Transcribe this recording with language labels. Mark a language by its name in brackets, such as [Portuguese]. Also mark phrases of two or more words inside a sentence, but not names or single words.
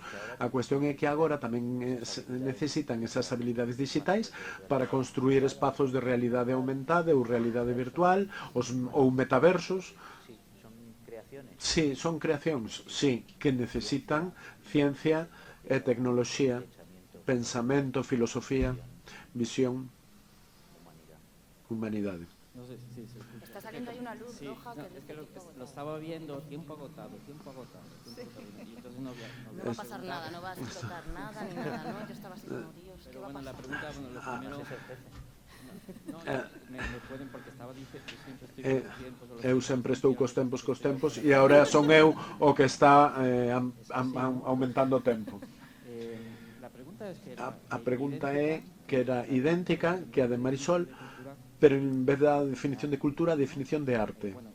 [Galician] A cuestión é que agora tamén necesitan esas habilidades digitais para construir espazos de realidade aumentada ou realidade virtual ou metaversos. Sí, son creacións, sí, que necesitan ciencia e tecnoloxía, pensamento, filosofía, visión, humanidade. [Spanish] Está saliendo ahí una luz roja que es que lo estaba viendo, tiempo agotado. Y entonces no va a pasar nada, no va a explotar nada ni nada, ¿no? Yo estaba así como, Dios, ¿qué va a pasar? La pregunta, lo primero... me pueden, porque estaba diciendo, [Galician] eu sempre estou cos tempos e agora son eu o que está aumentando o tempo. A pregunta é que era idéntica que a de Marisol, pero en vez da definición de cultura, a definición de arte.